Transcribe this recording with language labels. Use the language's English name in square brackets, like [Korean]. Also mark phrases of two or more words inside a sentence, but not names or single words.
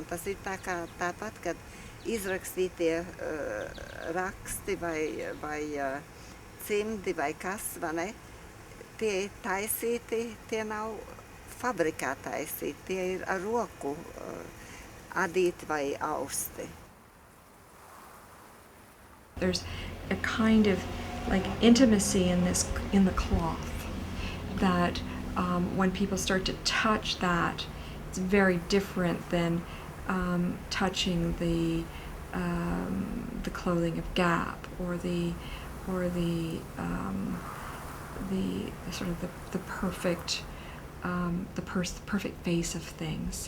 [Latvian] Tas ir tāpat, kad izrakstītie raksti vai cimdi vai kas, vai ne, tie ir taisīti, tie nav fabrikā taisīti, tie ir ar roku adīti vai austi. [English] There's a kind of like intimacy in the cloth that when people start to touch that, it's very different than touching the clothing of Gap or the sort of the perfect perfect face of things.